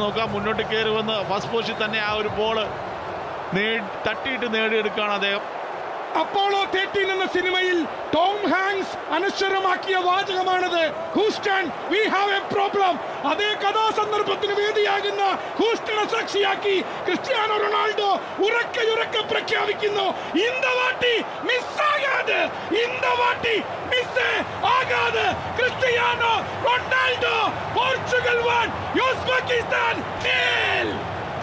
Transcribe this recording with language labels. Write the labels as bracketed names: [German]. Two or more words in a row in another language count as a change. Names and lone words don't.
[Malayalam] നോക്കുക, മുന്നോട്ട് കയറി വന്ന് [English] first position [Malayalam] തന്നെ ആ ഒരു ബോൾ തട്ടിയിട്ട് നേടിയെടുക്കുകയാണ് അദ്ദേഹം. അപ്പോളോ 13 എന്ന സിനിമയിൽ ടോം ഹാങ്സ് അനശ്വരമാക്കിയ വാചകമാണത്. [English] Houston, we have a problem. [Malayalam] അതേ കഥാസന്ദർഭത്തിന് വേദിയാകുന്ന ഹൂസ്റ്റണെ സാക്ഷിയാക്കി ക്രിസ്ത്യാനോ റൊണാൾഡോ ഉറക്കെ പ്രഖ്യാപിക്കുന്നു, [Tamil] இந்த வாட்டி மிஸ் ஆகாது, இந்த வாட்டி மிஸ் ஆகாது. [Malayalam] ക്രിസ്ത്യാനോ റൊണാൾഡോ, പോർച്ചുഗൽ 1 ഉസ്ബെക്കിസ്ഥാൻ 0.